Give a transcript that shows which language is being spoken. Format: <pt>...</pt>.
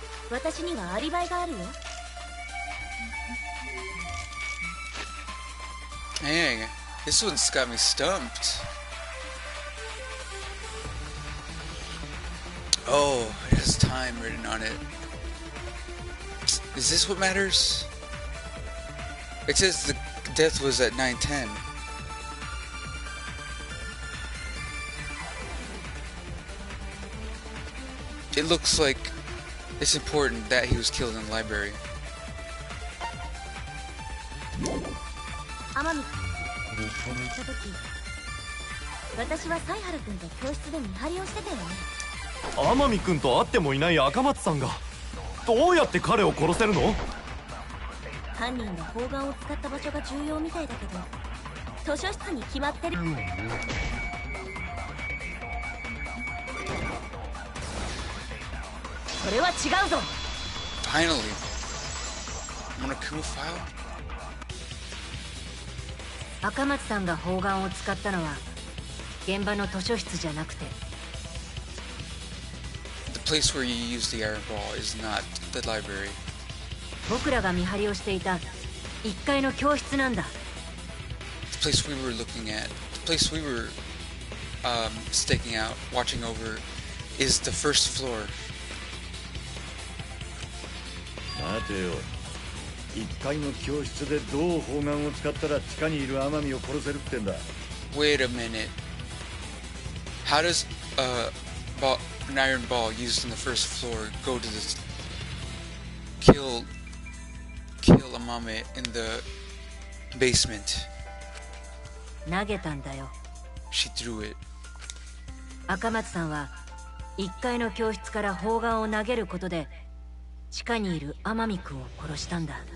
<ja>私にはアリバイがあるよ。</ja> <en>Dang, this one's got me stumped. Oh, it has time written on it. Is this what matters? It says the death was at 9:10. It looks like it's important that he was killed in the library.</en> <ja>天海君行った時、私は犀原君と教室で見張りをしてたよね。天海君と会ってもいない赤松さんがどうやって彼を殺せるの？犯人が砲丸を使った場所が重要みたいだけど、図書室に決まってる。それは違うぞ。</ja> <en>Finally. Monokuma file?</en> <ja>赤松さんが砲丸を使ったのは現場の図書室じゃなくて、</ja> <en>The place where you use the iron ball is not the library.</en> <ja>僕らが見張りをしていた1階の教室なんだ。</ja> <en>The place we were looking at, the place we were staking out, watching over, is the first floor.</en> <ja>待てよ、1階の教室でどう砲丸を使ったら地下にいる天海を殺せるってんだ。</ja> <en>Wait a minute. How does an iron ball used in the first floor go to this kill Amame in the basement?</en> <ja>投げたんだよ。</ja> <en>She threw it.</en> <ja>赤松さんは1階の教室から砲丸を投げることで地下にいる天海君を殺したんだ。</ja>